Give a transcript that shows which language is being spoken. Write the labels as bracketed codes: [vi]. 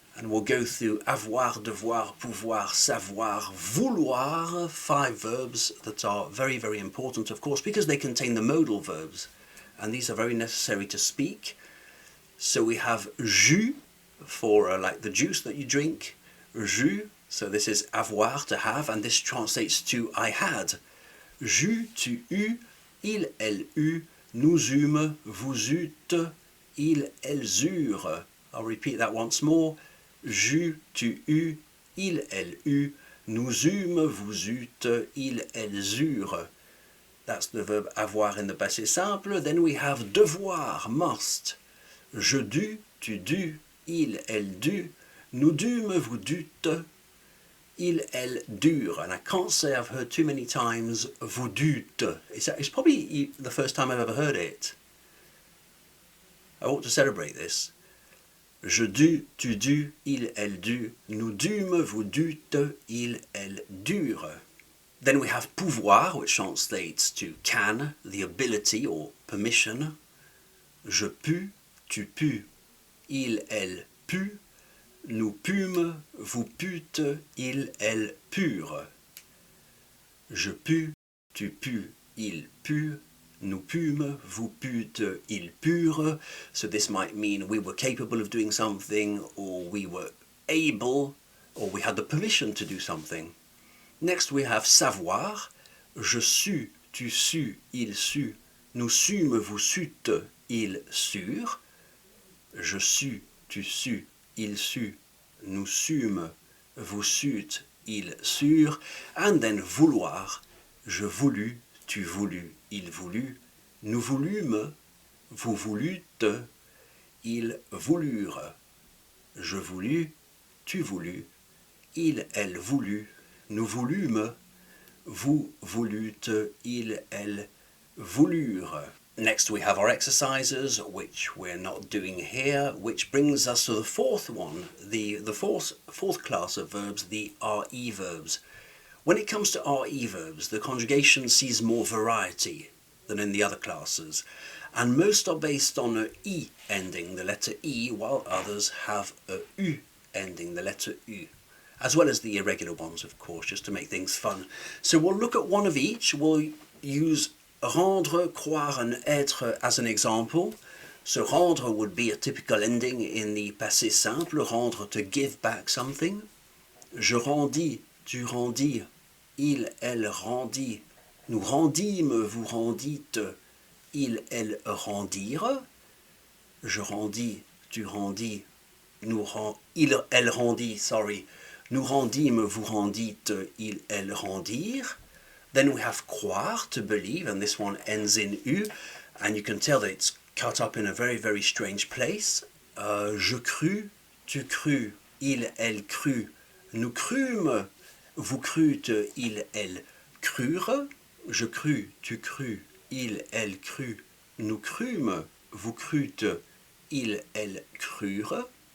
[en] And we'll go through avoir, devoir, pouvoir, savoir, vouloir, 5 verbs that are very, very important, of course, because they contain the modal verbs, and these are very necessary to speak. So we have jus for like the juice that you drink, jus, so this is avoir, to have, and this translates to I had. [fr] Jus, tu eus, il, elle eut, nous eûmes, vous eûtes, ils, elles eurent. [en] I'll repeat that once more. [fr] Jus, tu eus, il, elle eut, nous eûmes, vous eûtes, ils, elles eurent. [en] That's the verb avoir in the passé simple. Then we have devoir, must. [fr] Je dus, tu dus, il, elle dut, nous dûmes, vous dûtes, ils, elles durent. [en] And I can't say I've heard too many times [fr] vous dûtes. [en] It's probably the first time I've ever heard it. I ought to celebrate this. [fr] Je dus, tu dus, il, elle dut, nous dûmes, vous dûtes, il, elle durent. [en] Then we have pouvoir, which translates to can, the ability or permission. [fr] Je pus, tu pus, il, elle put, nous pûmes, vous pûtes, il, elle purent. Je pus, tu pus, il put, nous pûmes, vous pûtes, ils purent. [en] So this might mean we were capable of doing something, or we were able, or we had the permission to do something. Next we have savoir. [fr] Je sus, tu sus, il sut, nous sûmes, vous sûtes, ils surent. Je sus, tu sus, il sut, nous sûmes, vous sûtes, ils surent. [en] And then vouloir. [fr] Je voulus, tu voulus, il voulut, nous voulûmes, vous voulûtes, ils voulurent. Je voulus, tu voulus, il, elle voulut, nous voulûmes, vous voulûtes, il, elle voulurent. [en] Next we have our exercises, which we're not doing here, which brings us to the fourth one, the fourth class of verbs, the RE verbs. When it comes to RE verbs, the conjugation sees more variety than in the other classes, and most are based on a E ending, the letter E, while others have a U ending, the letter U, as well as the irregular ones, of course, just to make things fun. So we'll look at one of each. We'll use rendre, croire and être as an example. So rendre would be a typical ending in the passé simple, rendre, to give back something. [fr] Je rendis, tu rendis, il, elle rendit, nous rendîmes, vous rendîtes, il, elle rendirent. Je rendis, tu rendis, il, elle rendit, nous rendîmes, vous rendîtes, il, elle rendirent. [en] Then we have croire, to believe, and this one ends in U, and you can tell that it's cut up in a very, very strange place. [fr] Je crus, tu crus, il, elle crut, nous crûmes, vous crûtes, il, elle crurent. Je crus, tu crus, il, elle crut, nous crûmes, vous crûtes, il, elle crurent.